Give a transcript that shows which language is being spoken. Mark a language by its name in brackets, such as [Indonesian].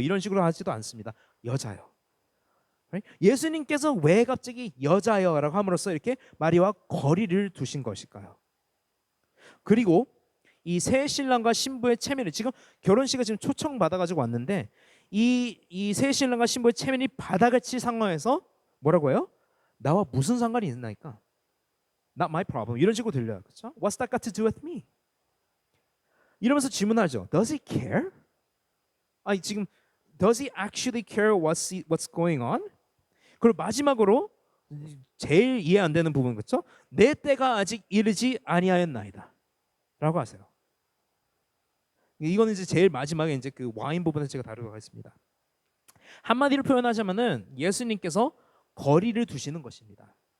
[Korean] 이런 식으로 하지도 않습니다. 여자요. 예수님께서 왜 갑자기 여자여라고 함으로써 이렇게 마리아와 거리를 두신 것일까요? 그리고 이 새 신랑과 신부의 체면을 지금 결혼식을 지금 초청 받아가지고 왔는데 이 새 신랑과 신부의 체면이 바닥을 칠 상황에서 뭐라고 해요? 나와 무슨 상관이 있나니까? [English] Not my problem. [Korean] 이런 식으로 들려요. 그렇죠? [English] What's that got to do with me? [Korean] 이러면서 질문하죠. [English] Does he care? [Korean] 아니 지금 [English] Does he actually care what's going on? [Korean] 그리고 마지막으로 제일 이해 안 되는 부분 그렇죠? 내 때가 아직 이르지 아니하였나이다. 라고 하세요. 이거는 이제 제일 마지막에 이제 그 와인 부분을 제가 다루도록 하겠습니다. 한마디로 표현하자면은 예수님께서 거리를 두시는 것입니다.